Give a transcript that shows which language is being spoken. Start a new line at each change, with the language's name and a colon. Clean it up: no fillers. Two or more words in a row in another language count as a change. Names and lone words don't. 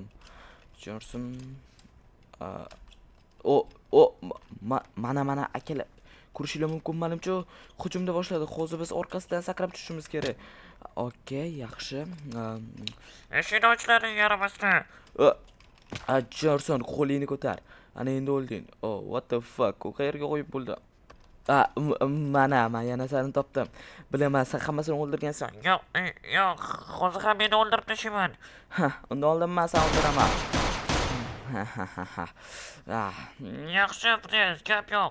Uzbek: Jorson mana akalar ko'rishingiz mumkin, menimcha hujumda boshladi. Hozir biz orqasidan sakrab tushishimiz kerak. Okey, yaxshi. Eshikni ochlaring, yaramasdan. Jorson, qo'lingni ko'tar. Ana endi o'lding.
English: What the fuck?
Uzbek: U qayerga qo'yib bo'ldi? Men yana seni topdim. Bilaman, sen hammasini o'ldirgansan. Yo'q, hozir ham meni o'ldirib tashlayman. Unda oldin men seni o'ldiraman. Yaxshi, Friz, gap yo'q.